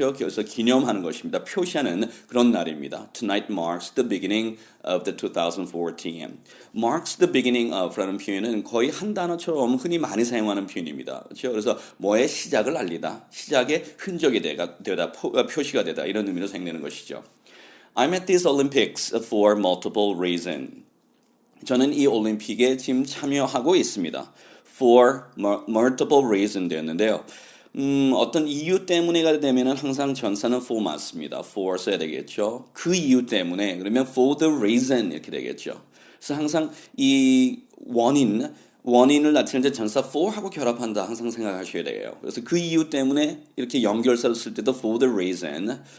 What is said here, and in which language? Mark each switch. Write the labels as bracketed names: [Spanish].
[Korean] 그래서 기념하는 것입니다. 표시하는 그런 날입니다. [English] Tonight marks the beginning of the 2014. [Korean] marks the beginning of라는 표현은 거의 한 단어처럼 흔히 많이 사용하는 표현입니다. 그렇죠? 그래서 뭐의 시작을 알리다, 시작의 흔적이 되다, 표시가 되다 이런 의미로 사용되는 것이죠. [English] I'm at these Olympics for multiple reasons. [Korean] 저는 이 올림픽에 지금 참여하고 있습니다. [English] For multiple reasons 되었는데요. [Korean] 어떤 이유 때문에가 되면 항상 전사는 for 맞습니다. for 써야 되겠죠. 그 이유 때문에 그러면 [English] for the reason [Korean] 이렇게 되겠죠. 그래서 항상 이 원인을 나타낼 때 전사 for하고 결합한다 항상 생각하셔야 돼요. 그래서 그 이유 때문에 이렇게 연결사를 쓸 때도 [English] for the reason.